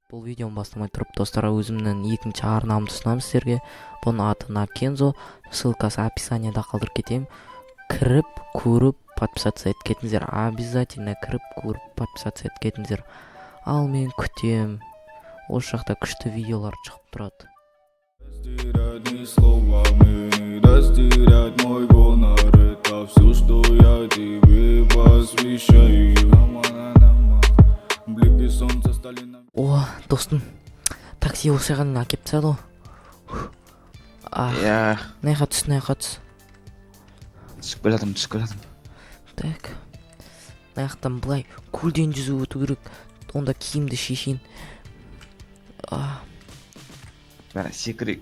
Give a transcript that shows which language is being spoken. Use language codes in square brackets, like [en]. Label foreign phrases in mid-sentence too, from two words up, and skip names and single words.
[kk] Бұл видеоны бастамай тұрып достар, өзімнің екінші арнамды ұсынамын сіздерге. Бұның аты Накензо, ссылкасы описанияда қалдырып кетемін. Кіріп, көріп, подписаться етіп кетіңіздер. Обязательно кіріп, көріп, подписаться етіп кетіңіздер. Ал мен күтем. Осы жақта күшті видеолар шығып тұрады. [ru] Стирать ни словами, не достирать мой гонор. Это все, что я тебе посвящаю. Блики солнца стали на... [kk] О, достым, такси осы жағынан әкеп тастады ғой. Иә, Мына жаққа түс. түсіп келе жатырмын. Так, мына жақтан былай көлден жүзіп өту керек. Онда киімді шешейін. Бәрі секірек.